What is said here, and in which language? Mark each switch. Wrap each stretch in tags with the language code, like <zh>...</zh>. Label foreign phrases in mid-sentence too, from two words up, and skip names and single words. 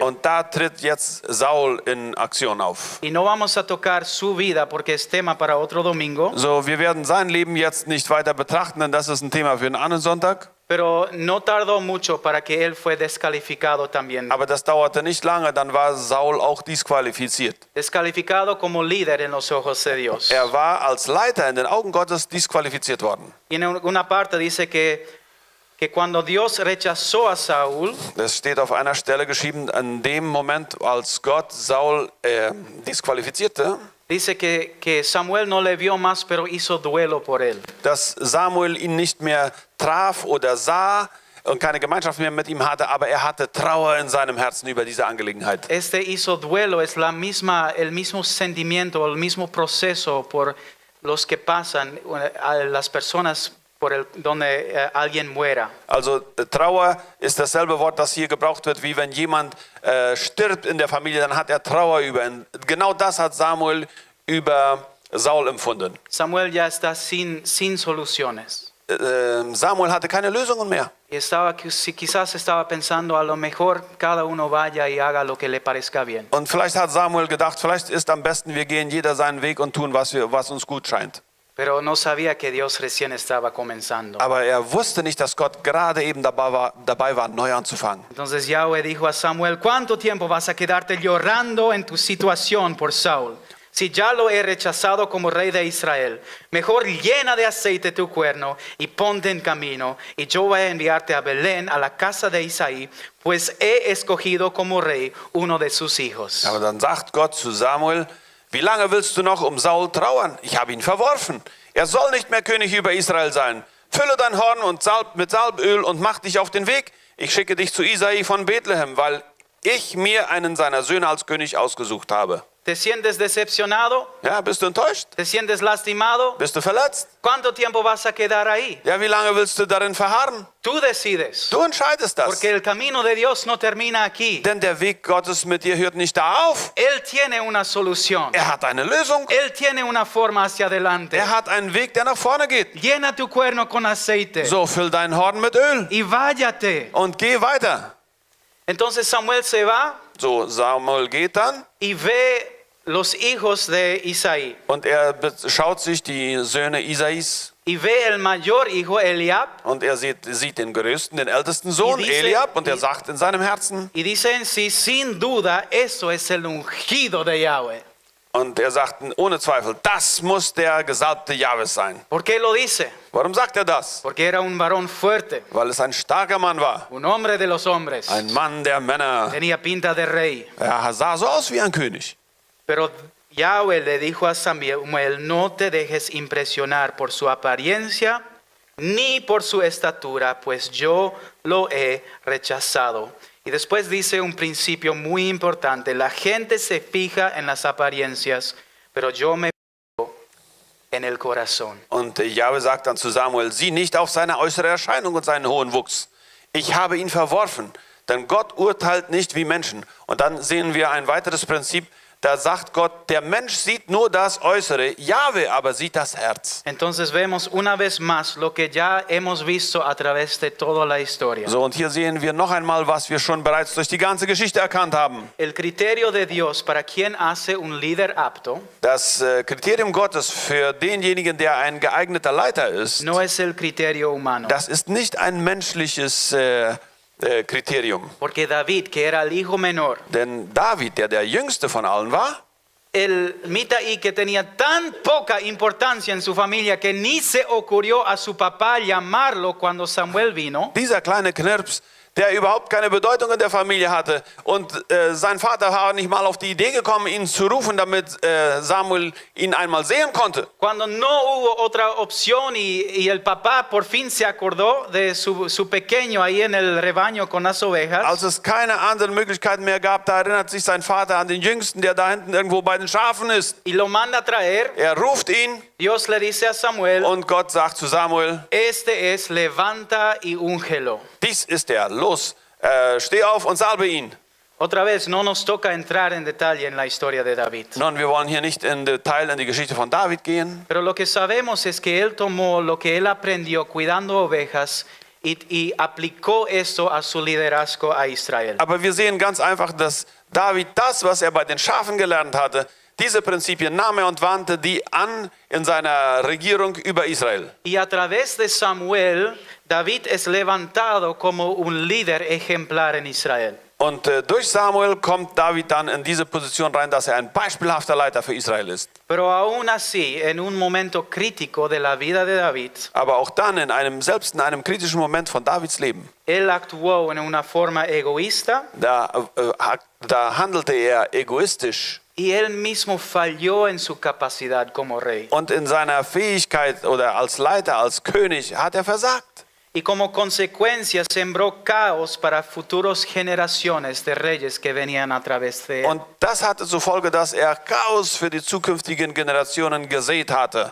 <de>Und da tritt jetzt Saul in Aktion auf.</de> <es>Y no vamos a tocar su vida porque es tema para otro domingo.</es> <de>So, wir werden sein Leben jetzt nicht weiter betrachten, denn das ist ein Thema für einen anderen Sonntag.</de> <es>Pero no tardó mucho para que él fue descalificado también.</es> <de>Aber das dauerte nicht lange, dann war Saul auch disqualifiziert.</de> <es>Descalificado como líder en los ojos de Dios.</es> <de>Er war als Leiter in den Augen Gottes disqualifiziert worden.</de> <es>Y en una parte dice que cuando Dios rechazó a Saúl,</es> <de>Das steht auf einer Stelle geschrieben, in dem Moment, als Gott Saul disqualifizierte,</de> <es>dice que Samuel no le vio más, pero hizo duelo por él.</es> <de>dass Samuel ihn nicht mehr traf oder sah und keine Gemeinschaft mehr mit ihm hatte, aber er hatte Trauer in seinem Herzen über diese Angelegenheit.</de> <es>Este hizo duelo, es el mismo sentimiento, el mismo proceso por los que pasan a las personas donde alguien muera.</es> <de>Also Trauer ist dasselbe Wort, das hier gebraucht wird, wie wenn jemand stirbt in der Familie, dann hat er Trauer über ihn. Genau das hat Samuel über Saul empfunden.</de> <es>Samuel ya está sin soluciones.</es> <de>Samuel hatte keine Lösungen mehr.</de> <es>Y quizás estaba pensando, a lo mejor cada uno vaya y haga lo que le parezca bien.</es> <de>Und vielleicht hat Samuel gedacht, vielleicht ist am besten, wir gehen jeder seinen Weg und tun, was uns gut scheint.</de> <es>Pero no sabía que Dios recién estaba comenzando.</es> <de>Aber er wusste nicht, dass Gott gerade eben dabei war, neu anzufangen.</de> <es>Entonces Yahweh dijo a Samuel, ¿cuánto tiempo vas a quedarte llorando en tu situación por Saúl? Si ya lo he rechazado como rey de Israel, mejor llena de aceite tu cuerno y ponte en camino, y yo voy a enviarte a Belén, a la casa de Isaí, pues he escogido como rey uno de sus hijos.</es> <de>Aber dann sagt Gott zu Samuel, wie lange willst du noch um Saul trauern? Ich habe ihn verworfen. Er soll nicht mehr König über Israel sein. Fülle dein Horn mit Salböl und mach dich auf den Weg. Ich schicke dich zu Isai von Bethlehem, weil ich mir einen seiner Söhne als König ausgesucht habe.</de> <es>¿Te sientes decepcionado?</es> <de>Ja, bist du enttäuscht?</de> <es>¿Te sientes lastimado?</es> <de>Bist du verletzt?</de> <es>¿Cuánto tiempo vas a quedar ahí?</es> <de>Ja, wie lange willst du darin verharren?</de> <es>Tú decides.</es> <de>Du entscheidest das.</de> <es>Porque el camino de Dios no termina aquí.</es> <de>Denn der Weg Gottes mit dir hört nicht da auf.</de> <es>Él tiene una solución.</es> <de>Er hat eine Lösung.</de> <es>Él tiene una forma hacia adelante.</es> <de>Er hat einen Weg, der nach vorne geht.</de> <es>Llena tu cuerno con aceite.</es> <de>So, füll dein Horn mit Öl</de> <es>Y váyate.</es> <de>und geh weiter.</de> <es>Entonces Samuel se va</es> <de>So, Samuel geht dann</de> <es>y ve los hijos de Isaí.</es> <de>und er schaut sich die Söhne Isais</de> <es>Y ve el mayor hijo Eliab.</es> <de>und er sieht den größten, den ältesten Sohn Eliab und er sagt in seinem Herzen</de> <es>Y dice en sí, sin duda, eso es el ungido de Yahweh.</es> <de>und er sagt ohne Zweifel, das muss der Gesalbte Jahwes sein.</de> <es>¿Por qué lo dice?</es> <de>Warum sagt er das?</de> <es>Porque era un varón fuerte,</es> <de>Weil es ein starker Mann war,</de> <es>un hombre de los hombres.</es> <de>ein Mann der Männer.</de> <es>Tenía pinta de rey.</es> <de>Er sah so aus wie ein König.</de> <es>Pero Yahweh le dijo a Samuel, no te dejes impresionar por su apariencia ni por su estatura, pues yo lo he rechazado. Y después dice un principio muy importante, la gente se fija en las apariencias, pero yo me fijo en el corazón.</es> <de>Und Jahwe sagt dann zu Samuel, sieh nicht auf seine äußere Erscheinung und seinen hohen Wuchs. Ich habe ihn verworfen, denn Gott urteilt nicht wie Menschen. Und dann sehen wir ein weiteres Prinzip, da sagt Gott, der Mensch sieht nur das Äußere, Jahwe aber sieht das Herz.</de> <es>Entonces vemos una vez más lo que ya hemos visto a través de toda la historia.</es> <de>So, und hier sehen wir noch einmal, was wir schon bereits durch die ganze Geschichte erkannt haben.</de> <es>El criterio de Dios para quien hace un líder apto</es> <de>Das Kriterium Gottes für denjenigen, der ein geeigneter Leiter ist,</de> <es>no es el criterio humano.</es> <de>das ist nicht ein menschliches Kriterium.</de> <es>Porque David, que era el hijo menor,</es> <de>Denn David, der jüngste von allen war,</de> <es>el Mitaí que tenía tan poca importancia en su familia que ni se ocurrió a su papá llamarlo cuando Samuel vino,</es> <de>dieser kleine Knirps, der überhaupt keine Bedeutung in der Familie hatte und sein Vater war nicht mal auf die Idee gekommen, ihn zu rufen, damit Samuel ihn einmal sehen konnte.</de> <es>cuando no hubo otra opción y el papá por fin se acordó de su pequeño ahí en el rebaño con las ovejas,</es> <de>Als es keine anderen Möglichkeiten mehr gab, da erinnert sich sein Vater an den Jüngsten, der da hinten irgendwo bei den Schafen ist.</de> <es>y lo manda a traer,</es> <de>Er ruft ihn</de> <es>Dios le dice a Samuel,</es> <de>und Gott sagt zu Samuel,</de> <es>este es, levanta y úngelo.</es> <de>dies ist er, los, steh auf und salbe ihn.</de> <es>Otra vez, no nos toca entrar en detalle en la historia de David.</es> <de>Nun, wir wollen hier nicht in Detail in die Geschichte von David gehen,</de> <es>Pero lo que sabemos es que él tomó lo que él aprendió cuidando ovejas y aplicó eso a su liderazgo a Israel.</es> <de>aber wir sehen ganz einfach, dass David das, was er bei den Schafen gelernt hatte, diese Prinzipien nahm er und wandte die an in seiner Regierung über Israel.</de> <es>Y a través de Samuel, David es levantado como un líder ejemplar en Israel.</es> <de>Und durch Samuel kommt David dann in diese Position rein, dass er ein beispielhafter Leiter für Israel ist.</de> <es>Pero aún así, en un momento crítico de la vida de David,</es> <de>Aber auch dann selbst in einem kritischen Moment von Davids Leben,</de> <es>él actuó en una forma egoísta</es> <de>da handelte er egoistisch</de> <es>y él mismo falló en su capacidad como rey.</es> <de>und in seiner Fähigkeit oder als Leiter, als König hat er versagt.</de> <es>Y como consecuencia sembró caos para futuras generaciones de reyes que venían a través de él.</es> <de>Und das hatte zur Folge, dass er Chaos für die zukünftigen Generationen gesät hatte.</de>